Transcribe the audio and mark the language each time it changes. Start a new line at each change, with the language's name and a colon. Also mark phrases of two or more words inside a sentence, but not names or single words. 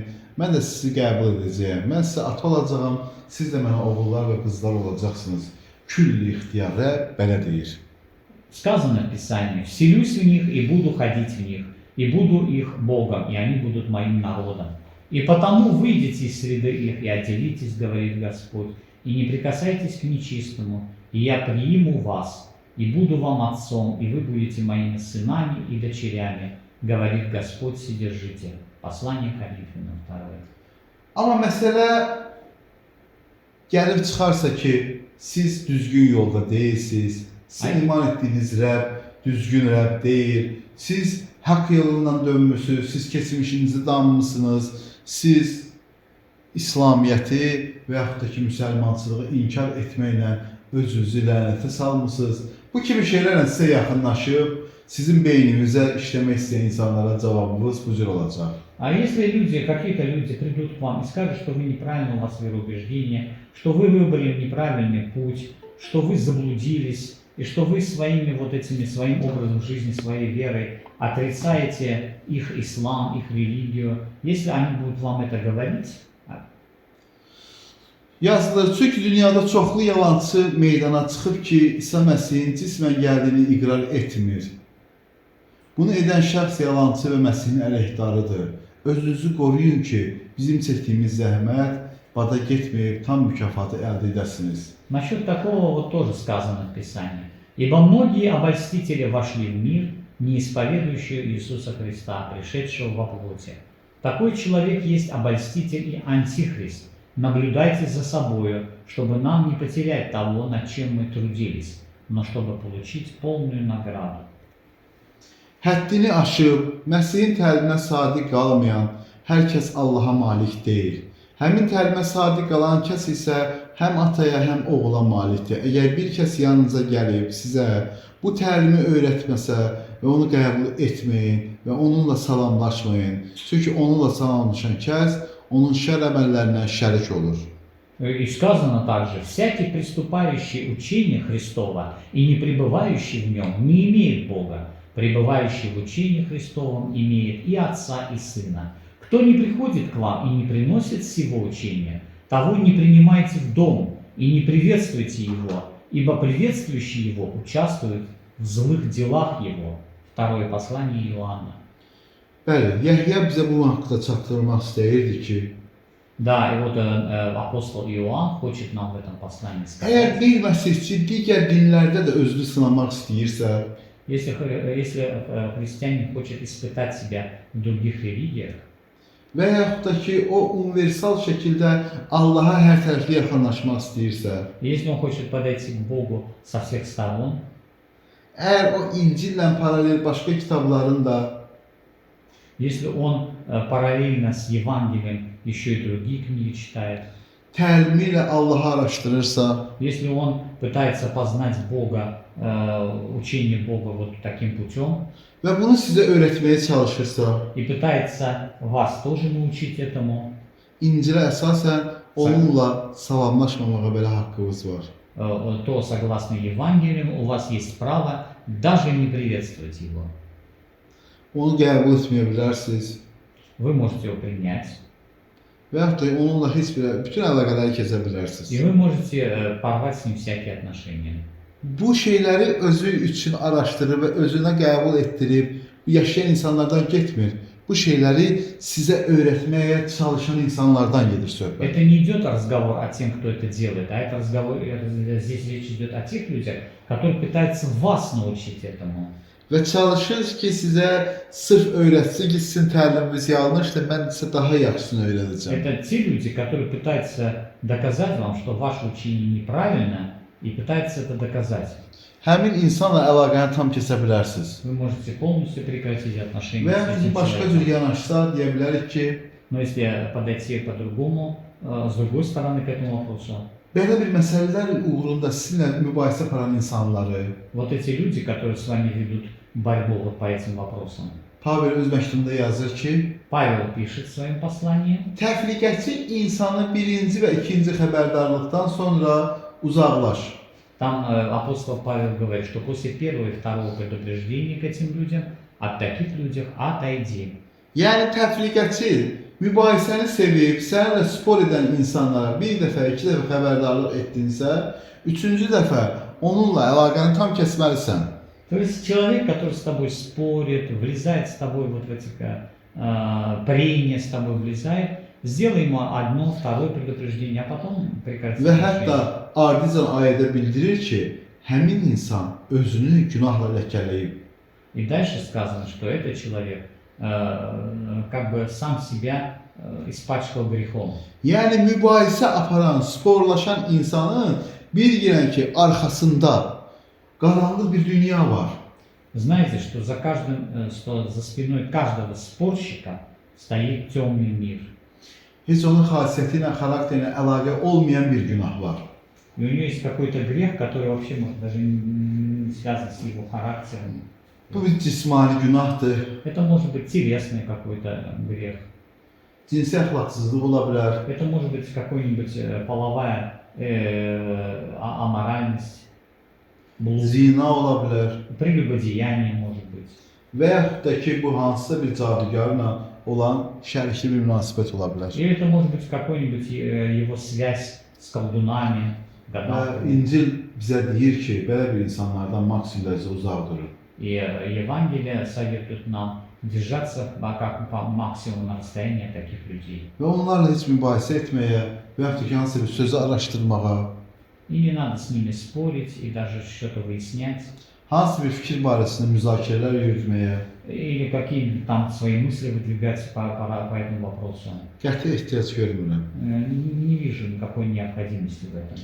Azerbaijani: Mən də sizi qəbul edəcəyəm. Mən sizə ata olacağam, siz də mənə oğullar və qızlar olacaqsınız. Külli ixtiyar Rəbb belə deyir.
Russian: Сказано в Писании: «Вселюсь в них и буду ходить в них, и буду их Богом, и они будут моим народом. И потому выйдите из среды их и отделитесь, говорит Господь, и не прикасайтесь к нечистому, и я приму вас, и буду вам отцом, и вы будете моими сынами и дочерями, говорит Господь Вседержитель». Послание Коринфянам 2.
Azerbaijani: Amma məsələ gəlib çıxarsa ki, siz düzgün yolda deyilsiniz, sizin iman etdiyiniz Rəbb düzgün Rəbb deyil, siz haqq yolundan dönmüsünüz, siz keçmişinizi danmısınız, siz İslamiyyəti və yaxud da ki, müsəlmançılığı inkar etməklə özünüzü lənətə salmısınız. Bu kimi şeylərlə sizə yaxınlaşıb, sizin beyninizə işləmək istəyən insanlara cavabınız bu cür olacaq.
Russian: А если люди, какие-то люди придут к вам и скажут, что вы неправильно, у вас вероубеждение, что вы выбрали неправильный путь, что вы заблудились, и что вы своими вот этими, своим образом жизни, своей верой отрицаете их ислам, их религию, если они будут вам это говорить,
Azerbaijani: Yazılır, çünki dünyada çoxlu yalançı meydana çıxıb ki, İsa Məsihin cismən gəldiyini iqrar etmir. Bunu edən şəxs yalançı və Məsihin əleyhdarıdır. Özünüzü qoruyun ki, bizim çəkdiyimiz zəhmət bada getməyib tam mükafatı əldə edəsiniz.
Russian: насчет такого вот тоже сказано в Писании. «Ибо многие обольстители вошли в мир, не исповедующие Иисуса Христа, пришедшего во плоти. Такой человек есть обольститель и антихрист. Наблюдайте за собою, чтобы нам не потерять того, над чем мы трудились, но чтобы получить полную награду.
Azerbaijani: Həddini aşıb, Məsihin təliminə sadiq qalmayan hər kəs Allaha malik deyil. Həmin təlimə sadiq qalan kəs isə həm ataya, həm oğula malikdir. Əgər bir kəs yanınıza gəlib sizə bu təlimi öyrətməsə və onu qəbul etməyin və onunla salamlaşmayın. Çünki onunla salamlaşan kəs onun şər əməllərinə şərik olur.
Russian: И сказано также, всякий приступающий учение Христова и не пребывающий в нем не имеет Бога. Пребывающий в учении Христовом имеет и Отца, и Сына. Кто не приходит к вам и не приносит сего учения, того не принимайте в дом и не приветствуйте его, ибо приветствующий его участвует в злых делах его. Второе послание Иоанна.
Azerbaijani: Bəli, Yəhya bizə bu haqqda çatdırmaq istəyirdi ki,
Russian: Да, и вот апостол Иоанн хочет нам в этом послании
Azerbaijani: əgər
Russian: сказать,
Azerbaijani: bir məsihçi digər dinlərdə də özünü sınamaq istəyirsə,
Russian: если христианин хочет испытать себя в других религиях,
Azerbaijani: və yaxud da ki, o universal şəkildə Allaha hər tərəfli yaxınlaşmaq istəyirsə,
Russian: если он хочет подойти к Богу со всех сторон,
Azerbaijani: əgər o İncillə paralel başqa kitabların da
Russian: если он параллельно с Евангелием еще и другие книги читает,
Azerbaijani: təlimi ilə Allahı araşdırırsa,
Russian: если он пытается познать Бога, учение Бога вот таким путем,
Azerbaijani: və bunu sizə öyrətməyə çalışırsa,
Russian: и пытается вас тоже научить этому,
Azerbaijani: İncilə əsasən onunla salamlaşmamağa belə haqqınız var.
Russian: то согласно Евангелию у вас есть право даже не приветствовать его.
Azerbaijani: Onu qəbul etməyə bilərsiniz
Russian: Вы можете его принять,
Azerbaijani: və yaxud da onunla heç bir bütün əlaqələri kəsə bilərsiniz.
Russian: и вы можете порвать с ним всякие отношения.
Azerbaijani: Bu şeyləri özü üçün araşdırıb və özünə qəbul etdirib bu yaşayan insanlardan getmir. Bu şeyləri sizə öyrətməyə çalışan insanlardan gedir söhbət.
Russian: Это не идет разговор о тем, кто это делает, а это разговор, здесь речь идет о тех людях, которые пытаются вас научить этому.
Azerbaijani: Və çalışır ki, sizə sırf öyrətsin ki, sizin təliminiz yanlışdır, mən sizə daha yaxşısını öyrədəcəm.
Russian: Это те люди, которые пытаются доказать вам, что ваше учение неправильно, и пытаются это доказать.
Azerbaijani: Həmin insanla əlaqəni tam kəsə bilərsiniz.
Russian: Вы можете полностью прекратить отношения
Azerbaijani: Və
Russian: с
Azerbaijani: ya
Russian: этим
Azerbaijani: başqa
Russian: человеком.
Azerbaijani: cür yanaşsa deyə bilərik ki,
Russian: Но если подойти по-другому, с другой стороны к этому вопросу,
Azerbaijani: belə bir məsələlər uğrunda sizinlə mübahisə aparan insanları,
Russian: вот эти люди, которые с вами ведут борьбу вот по этим вопросам,
Azerbaijani: Pavel öz məktubunda yazır ki,
Russian: Павел пишет в своем послании,
Azerbaijani: təfliqəçi insanı birinci və ikinci xəbərdarlıqdan sonra uzaqlaş.
Russian: там апостол Павел говорит, что после первого и второго предупреждения к этим людям, от таких людей отойди.
Azerbaijani: Yəni təfliqəçi mübahisəni sevib, səninlə spor edən insanlara bir dəfə, iki dəfə xəbərdarlıq etdinsə, üçüncü dəfə onunla əlaqəni tam kəsməlisən.
Russian: То есть человек, который с тобой спорит, влезает с тобой вот в эти прения, с тобой влезает, сделай ему одно, второе предупреждение, а потом прекрати.
Azerbaijani: Və hətta ardıcan ayədə bildirir ki, həmin insan özünü günahla ləkələyib.
Russian: И дальше сказано, что этот человек как бы сам себя испачкал грехом.
Azerbaijani: Yəni mübahisə aparan, sporlaşan insanın bilgilən ki, arxasında qaranlıq bir dünya var.
Russian: Знаете, что за каждым, что за спиной каждого спорщика стоит темный мир.
Azerbaijani: Heç onun xasiyyəti ilə, xarakteri ilə əlaqə olmayan bir günah var.
Russian: И у него есть какой-то грех, который вообще может даже не связан с его характером.
Azerbaijani: Bu bir cismani günahdır.
Russian: Это может быть телесный какой-то грех.
Azerbaijani: Cinsi əxlaqsızlıq ola bilər.
Russian: Это может быть какой-нибудь половая аморальность, блуд,
Azerbaijani: Zina ola bilər.
Russian: прелюбодеяние может быть.
Azerbaijani: Və yaxud da ki, bu hansısa bir cadugarla olan şərikli bir münasibət ola bilər.
Russian: Или это может быть какой-нибудь его связь с колдунами,
Azerbaijani: Və
Russian: гадалками.
Azerbaijani: İncil bizə deyir ki, belə bir insanlardan maksimum dərəcədə uzaq durun.
Russian: И Евангелие советует нам держаться как по максимуму на расстоянии от таких людей.
Azerbaijani: Və onlarla heç mübahisə etməyə və yaxud da ki, hansısa bir sözü araşdırmağa,
Russian: И не надо с ними спорить и даже что-то выяснять.
Azerbaijani: hansı bir fikir barəsində müzakirələr yürütməyə
Russian: или какие там свои мысли выдвигать по этому вопросу.
Azerbaijani: qəti ehtiyac görmürəm.
Russian: Не вижу никакой необходимости в этом.